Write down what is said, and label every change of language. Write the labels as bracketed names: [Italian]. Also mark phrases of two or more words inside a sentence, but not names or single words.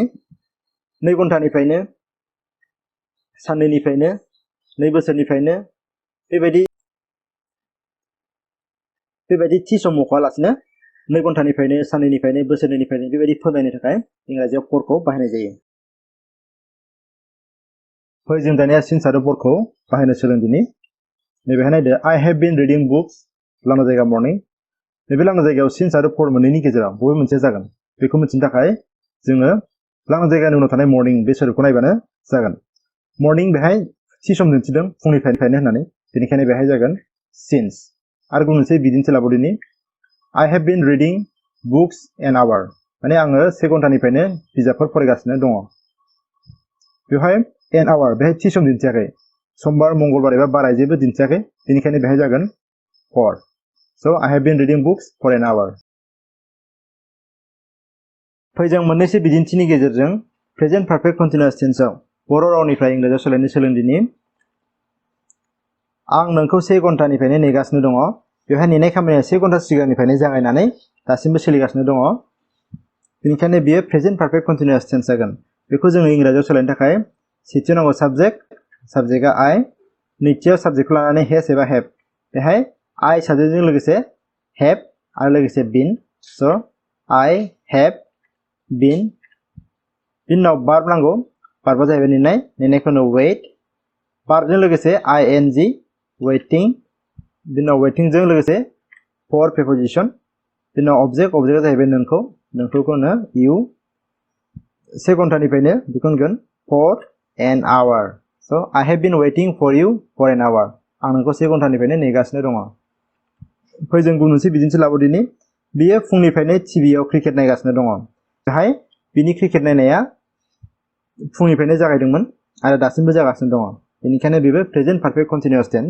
[Bodo] 2 घन्टानिफ्रायनो, साननैनिफ्रायनो, 2 बोसोरनिफ्रायनो बेबायदि थि सम मख'आलासिनो 2 घन्टानिफ्रायनो, साननैनिफ्रायनो, बोसोरनैनिफ्रायनो बेबायदि फोरमायनो थाखाय इंराजियाव forखौ बाहायनाय जायो। जों दानिया since आरो forखौ बाहायनो सोलोंदिनि। नैबेहाय नायदो [English] I have been reading books [Bodo] लांदां जायगा morning। नैबे लांदां जायगायाव since आरो for मोननैनि गेजेराव बबे मोनसे जागोन बेखौ मिथिनो थाखाय जोङो लांदां जायगानि उनाव थानाय morning बे सोदोबखौ नायबानो जागोन। morning बेहाय थि सम दिन्थिदों फुंनिफ्रायनो होननानै, बेनिखायनो बेहाय जागोन since। आरो गुबुन मोनसे बिदिन्थि लाबावदिनि [English] I have been reading books an hour, [Bodo] माने आङो 1 घन्टानिफ्रायनो बिजाबफोर फरायगासिनो दङ। बेवहाय [English] an hour [Bodo] बेहाय थि सम दिन्थियाखै, समबार, मंगलबार एबा बाराय जेबो दिन्थियाखै, बेनिखायनो बेहाय जागोन for। [English] So I have been reading books for an hour। [Bodo] जों मोननैसो बिदिन्थिनि गेजेरजों [English] present perfect continuous [Bodo] टेन्सआव बर' रावनिफ्राय इंराजियाव सोलायनो सोलोंदिनि। आं नोंखौ 1 घन्टानिफ्रायनो नेगासिनो दङ। बेवहाय नेनाय खामानिया 1 घन्टा सिगांनिफ्रायनो जागायनानै दासिमबो सोलिगासिनो दङ, बेनिखायनो बेयो [English] present perfect continuous tense [Bodo] जागोन। बेखौ जोङो इंराजियाव सोलायनो थाखाय सेथियाव नांगौ साबजेक्ट, साबजेक्टआ I, नैथियाव साबजेक्टखौ लानानै हेज एबा हेभ, बेहाय I साबजेक्टजों लोगोसे हेभ आरो लोगोसे बिन। [English] स' I have been। [Bodo] बिनि उनाव बार्ब नांगौ, बार्बआ जाहैबाय नेनाय, नेनायखौ उनाव wait, बार्बजों लोगोसे [English] ing waiting, [Bodo] बिनि उनाव waitingजों लोगोसे [English] for preposition, [Bodo] बिनि उनाव object, objectआ जाहैबाय नोंखौ, नोंखौखौ होनो you। 1 घन्टानिफ्रायनो बेखौ होनगोन [English] for an hour। So I have been waiting for you for an hour। [Bodo] आं नोंखौ 1 घन्टानिफ्रायनो नेगासिनो दङ। जों गुबुन मोनसे बिदिन्थि लाबावदिनि। बियो फुंनिफ्रायनो टिभियाव क्रिकेट नायगासिनो दङ। बेहाय बिनि क्रिकेट नायनाया फुंनिफ्रायनो जागायदोंमोन आरो दासिमबो जागासिनो दङ, बेनिखायनो बेबो [English] present perfect continuous tense.